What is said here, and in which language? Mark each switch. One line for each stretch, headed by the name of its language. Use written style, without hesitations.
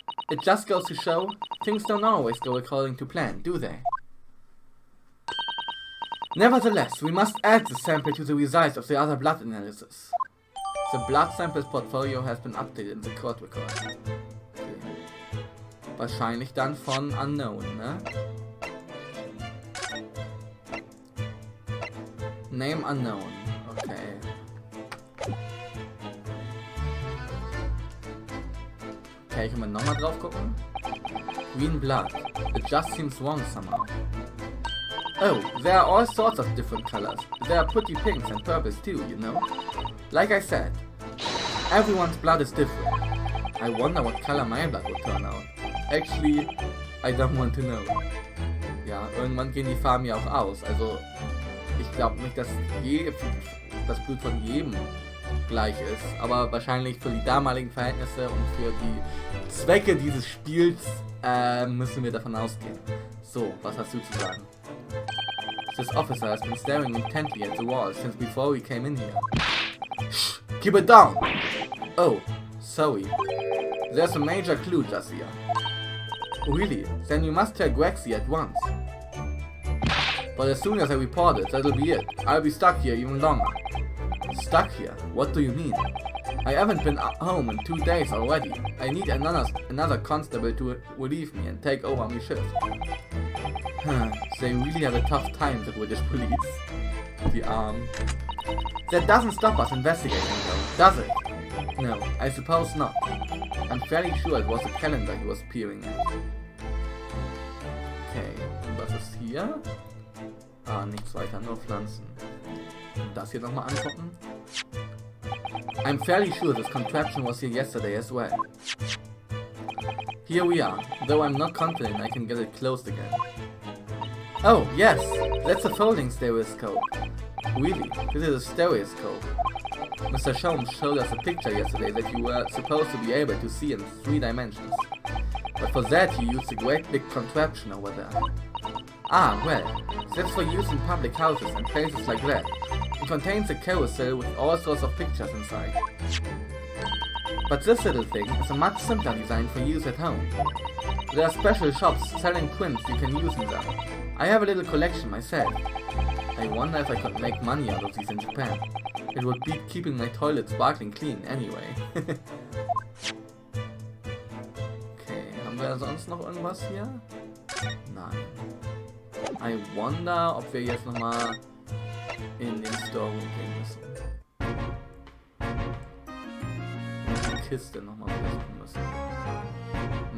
English: It just goes to show, things don't always go according to plan, do they? Nevertheless, we must add the sample to the results of the other blood analysis. The blood samples portfolio has been updated in the court record. Okay.
German: Wahrscheinlich dann von Unknown, ne? Name Unknown, okay. Okay, können wir nochmal drauf gucken?
English: Green blood. It just seems wrong somehow. Oh, there are all sorts of different colors. There are pretty pinks and purples too, you know? Like I said, everyone's blood is different. I wonder what color my blood would turn out. Actually, I don't want to know.
German: Ja, irgendwann gehen die Farben ja auch aus. Also, ich glaube nicht, dass das Blut von jedem gleich ist. Aber wahrscheinlich für die damaligen Verhältnisse und für die Zwecke dieses Spiels müssen wir davon ausgehen. So, was hast du zu sagen?
English: This officer has been staring intently at the wall since before we came in here. Shh! Keep it down! Oh, sorry. There's a major clue just here. Really? Then you must tell Grexy at once. But as soon as I report it, that'll be it. I'll be stuck here even longer. Stuck here? What do you mean? I haven't been home in 2 days already. I need another constable to relieve me and take over my shift. They really have a tough time, the British police. The arm. That doesn't stop us investigating though, does it? No, I suppose not. I'm fairly sure it was the calendar he was peering at.
German: Okay, und was ist hier? Ah, nichts weiter, nur Pflanzen. Und das hier nochmal angucken.
English: I'm fairly sure this contraption was here yesterday as well. Here we are, though I'm not confident I can get it closed again. Oh, yes, that's a folding stereoscope. Really, this is a stereoscope. Mr. Sholmes showed us a picture yesterday that you were supposed to be able to see in 3 dimensions. But for that you used a great big contraption over there. Ah, well, that's for use in public houses and places like that. It contains a carousel with all sorts of pictures inside. But this little thing is a much simpler design for use at home. There are special shops selling prints you can use in them. I have a little collection myself. I wonder if I could make money out of these in Japan. It would beat keeping my toilet sparkling clean anyway.
German: Okay, haben wir sonst noch irgendwas hier? Nein.
English: I wonder,
German: ob wir jetzt nochmal in den Storeroom gehen müssen. Und die Kiste nochmal besuchen müssen.